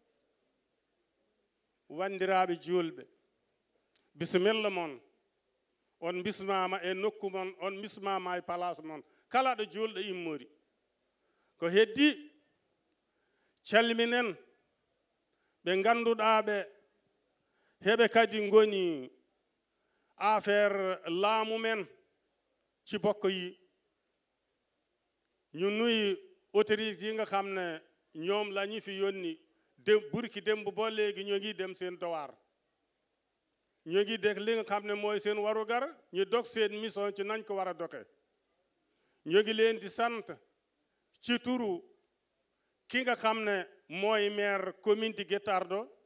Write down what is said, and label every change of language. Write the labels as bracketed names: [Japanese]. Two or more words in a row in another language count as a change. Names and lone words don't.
[Fula] wandiraɓe julɓe bisimilla mon on bismama e nokku mon on bismama e place mon kala ɗo julɗo immori ko heddi calminen ɓe ganduɗaɓe heɓe kadi goni affaire laamu men [Wolof] ci bokk yi ñu nuy autorité yi nga xam ne ñoom la ñu fi yónni burki démb ba léegi ñoo ngi dem seen dowaar ñoo ngi def li nga xam ne mooy seen warugar ñu dog seen mission ci nañ ko war a doke ñoo ngi leen di sant ci turu ki nga xam ne mooy [French] maire commune [Wolof] di Guet Ardo